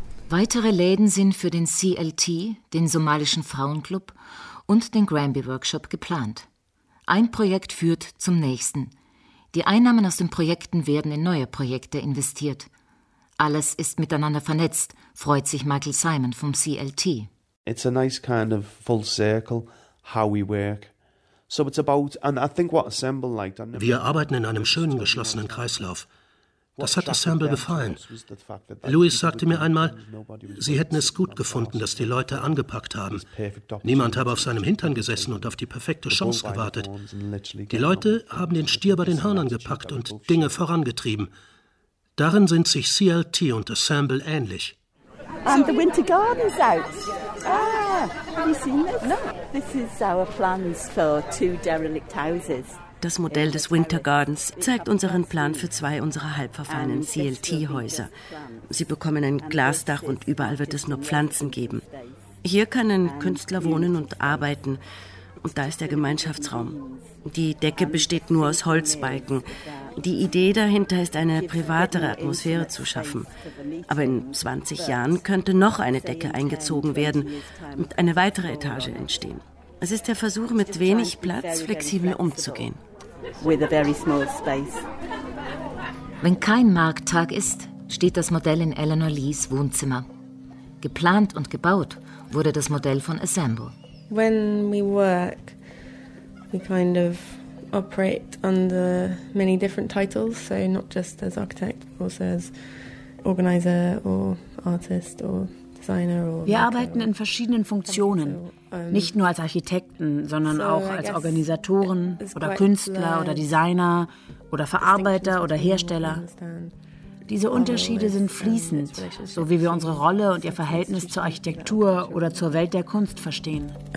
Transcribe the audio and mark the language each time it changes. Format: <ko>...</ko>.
<de>Weitere Läden sind für den CLT, den somalischen Frauenclub und den Granby Workshop geplant. Ein Projekt führt zum nächsten. Die Einnahmen aus den Projekten werden in neue Projekte investiert. Alles ist miteinander vernetzt, freut sich Michael Simon vom CLT.</de> <en>It's a nice kind of full circle, how we work.</en> <de>Wir arbeiten in einem schönen geschlossenen Kreislauf. Das hat Assemble gefallen. Lewis sagte mir einmal, sie hätten es gut gefunden, dass die Leute angepackt haben. Niemand habe auf seinem Hintern gesessen und auf die perfekte Chance gewartet. Die Leute haben den Stier bei den Hörnern gepackt und Dinge vorangetrieben. Darin sind sich CLT und Assemble ähnlich.</de> <en>And the Winter Garden's out. Ah, have you seen this? No. This is our plans for two derelict houses.</en> <de>Das Modell des Winter Gardens zeigt unseren Plan für zwei unserer halbverfallenen CLT-Häuser. Sie bekommen ein Glasdach und überall wird es nur Pflanzen geben. Hier können Künstler wohnen und arbeiten. Und da ist der Gemeinschaftsraum. Die Decke besteht nur aus Holzbalken. Die Idee dahinter ist, eine privatere Atmosphäre zu schaffen. Aber in 20 Jahren könnte noch eine Decke eingezogen werden und eine weitere Etage entstehen. Es ist der Versuch, mit wenig Platz flexibel umzugehen. Wenn kein Markttag ist, steht das Modell in Eleanor Lees Wohnzimmer. Geplant und gebaut wurde das Modell von Assemble.</de> <en>When we work, we kind of operate under many different titles, so not just as architect, but also as organizer or artist or designer.</en> <de>Wir arbeiten in verschiedenen Funktionen, nicht nur als Architekten, sondern auch als Organisatoren oder Künstler oder Designer oder Verarbeiter oder Hersteller. Diese Unterschiede sind fließend, so wie wir unsere Rolle und ihr Verhältnis zur Architektur oder zur Welt der Kunst verstehen.</de>